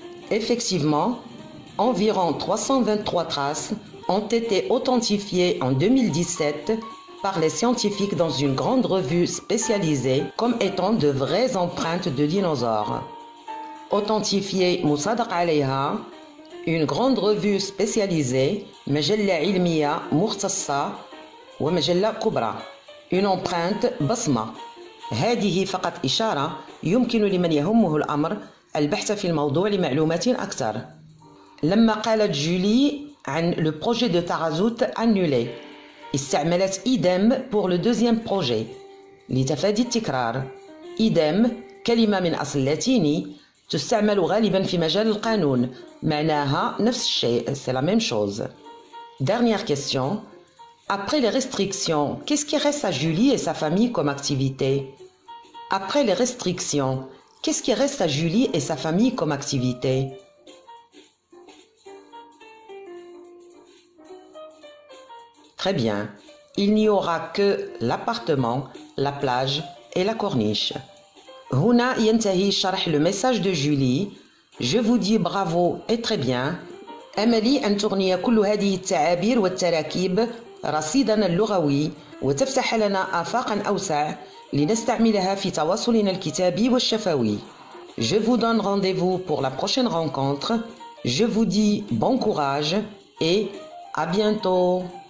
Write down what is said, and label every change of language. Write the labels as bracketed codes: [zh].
[fr] Effectivement, environ 323 traces ont été authentifiées en 2017 par les scientifiques dans une grande revue spécialisée comme étant de vraies empreintes de dinosaures. [ar] Authentifiées مصادق عليها, [fr] une grande revue spécialisée, [ar] مجلة علمية مختصة ومجلة كبرى. [fr] Une empreinte [ar] بصمة. هذه فقط إشارة يمكن لمن يهمه الأمر البحث في الموضوع لمعلومات أكثر. لما قالت جولي عن [fr] le projet de Tarazout annulé, [ar] استعملت idem [fr] pour le deuxième projet [ar] لتفادي التكرار. idem كلمة من أصل لاتيني تستعمل غالبا في مجال القانون معناها نفس الشيء. [fr] C'est la même chose. Dernière question. Après les restrictions, qu'est-ce qui reste à Julie et sa famille comme activité? Après les restrictions, qu'est-ce qui reste à Julie et sa famille comme activité? Très bien. Il n'y aura que l'appartement, la plage et la corniche. [ar] هنا ينتهي شرح [fr] le message de Julie. Je vous dis bravo et très bien. [ar] أملي أن تغني كل هذه التعابير والتراكيب رصيدنا اللغوي وتفتح لنا آفاقا أوسع لنستعملها في تواصلنا الكتابي والشفوي. [fr] Je vous donne rendez-vous pour la prochaine rencontre. Je vous dis bon courage et à bientôt.